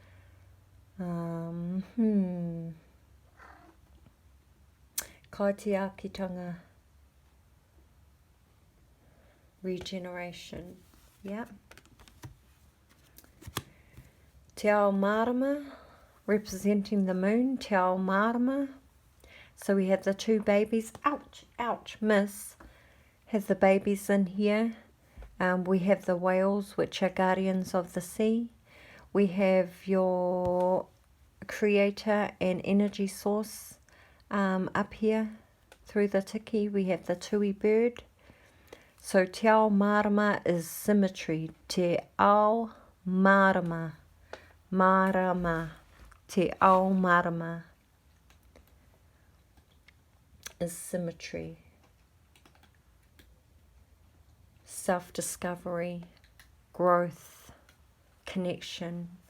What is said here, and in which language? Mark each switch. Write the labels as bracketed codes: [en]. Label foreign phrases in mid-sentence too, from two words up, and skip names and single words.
[en] Kaitiakitanga, regeneration, yeah. [mi] Te ao marama, [en] representing the moon, [mi] te ao marama. [en] So we have the two babies, ouch, ouch, miss, have the babies in here. We have the whales, which are guardians of the sea. We have your creator and energy source up here through the tiki. We have the tui bird. So [mi] te ao marama [en] is symmetry. [mi] Te ao marama, marama, te ao marama [en] is symmetry. Self-discovery, growth, connection.